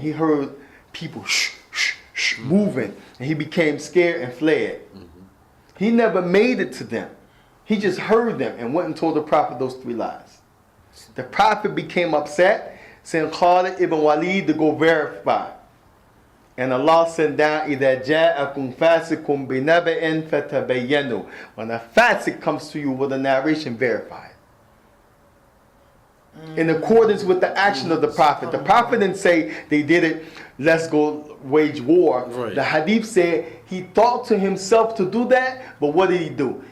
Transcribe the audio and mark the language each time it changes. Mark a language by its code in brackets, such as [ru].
[en] He heard people moving, and he became scared and fled. He never made it to them. He just heard them and went and told the Prophet those 3 lies. The Prophet became upset, sent Khalid ibn Walid to go verify. And Allah sent down, [ar] إِذَا جَاءَكُمْ فَاسِقٌ بِنَبَإٍ فَتَبَيَّنُوا. [en] When a fasik comes to you with a narration, verify it. In accordance with the action of the Prophet. The Prophet didn't say they did it, let's go wage war. Right. The hadith said he thought to himself to do that, but what did he do?